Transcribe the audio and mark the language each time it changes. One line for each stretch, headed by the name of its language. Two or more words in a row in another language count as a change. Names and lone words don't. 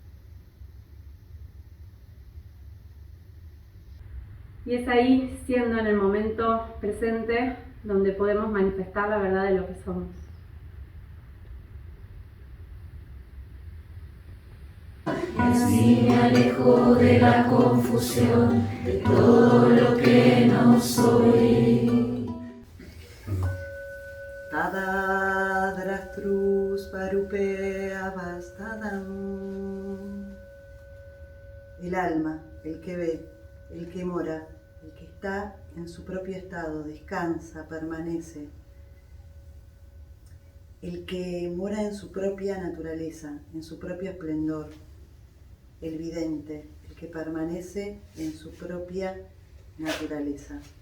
Spanish: Y es ahí, siendo en el momento presente, donde podemos manifestar la verdad de lo que somos. Así me alejo de la confusión, de todo lo que no soy.
Sanskrit: तदा द्रष्टुः स्वरूपे अवस्थानम्.
Spanish: El alma, el que ve, el que mora, el que está en su propio estado, descansa, permanece. El que mora en su propia naturaleza, en su propio esplendor. El vidente, el que permanece en su propia naturaleza.